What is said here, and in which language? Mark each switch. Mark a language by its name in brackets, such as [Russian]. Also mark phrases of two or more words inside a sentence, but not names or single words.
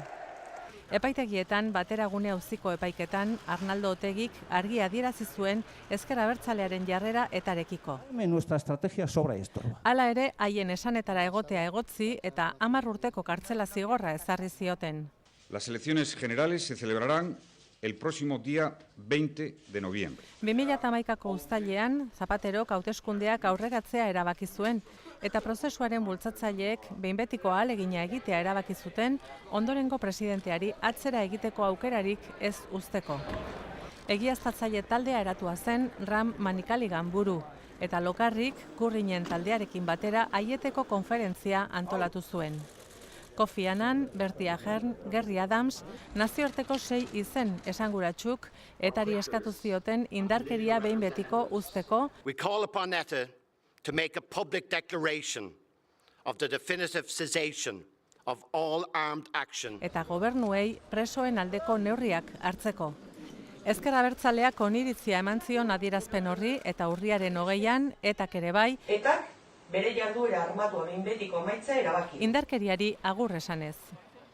[Basque] Epaitegietan, Bateragune auziko epaiketan, Arnaldo Otegik argi adierazi zuen Ezker Abertzalearen jarrera ETArekiko. Hala ere, haien esanetara egotea egotzi eta 10 urteko kartzela zigorra ezarri zioten. [Spanish] Las elecciones generales se celebrarán el próximo día 20 de noviembre. [Basque] 2011ko uztailean, Zapaterok hauteskundeak aurreratzea erabaki zuen, eta prozesuaren bultzatzaileek behin betiko ahalegina egitea erabaki zuten, ondorengo presidenteari atzera egiteko aukerarik ez uzteko. Egiaztatzaile taldea eratua zen Ram Manikaligan buru, eta Lokarrik Currinen taldearekin batera aieteko konferentzia antolatu zuen. Kofi Annan, Bertie Ahern, Gerry Adams, nazioarteko 6 izen esanguratsuk ETAri eskatu zioten indarkeria behin betiko uzteko. [English] We call upon ETA to make a public declaration of the definitive cessation of all armed action. [Basque] Eta gobernuei presoen aldeko neurriak hartzeko. Ezker Abertzaleak oniritzia eman zion adierazpen horri eta urriaren 20an ETAk ere bai. ETAk bere jarduera armatua behin betiko amaitzea erabaki. Indarkeriari agur esanez.